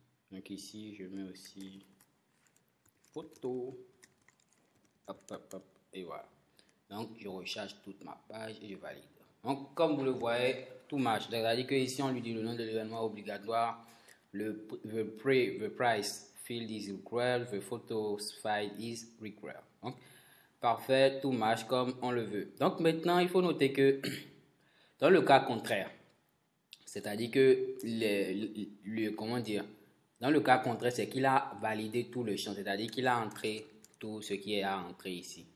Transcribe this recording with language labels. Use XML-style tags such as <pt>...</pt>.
<fr>Donc ici, je mets aussi photo. Hop, hop, hop. Et voilà. Donc, je recharge toute ma page et je valide. Donc, comme vous le voyez, tout marche. C'est-à-dire que ici, on lui dit le nom de l'événement obligatoire.</fr> <en>The price field is required. The photos file is required.</en> <fr>Donc, parfait, tout marche comme on le veut. Donc, maintenant, il faut noter que dans le cas contraire, c'est-à-dire que comment dire, dans le cas contraire, c'est qu'il a validé tout le champ, c'est-à-dire qu'il a entré tout ce qui est à entrer ici.</fr>